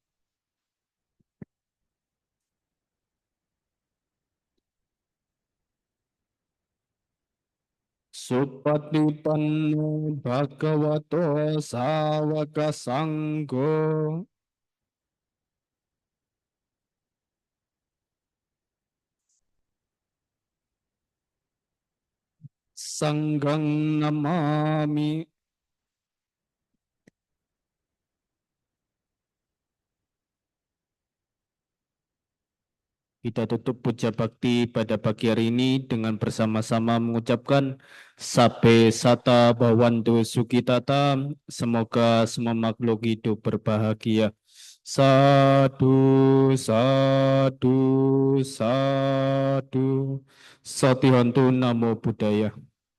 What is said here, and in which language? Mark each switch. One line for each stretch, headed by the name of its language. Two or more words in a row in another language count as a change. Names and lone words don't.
Pali: Supatipanno Bhagavato Sawaka Sanggo. Sanggang Namami.
Indonesian: Kita tutup puja bakti pada pagi hari ini dengan bersama-sama mengucapkan
Pali: Sabe Sata Bhawantu Sukitata.
Indonesian: Semoga semua makhluk hidup berbahagia.
Pali: Sadu, sadu, sadu. Satihantu Namo Buddhaya.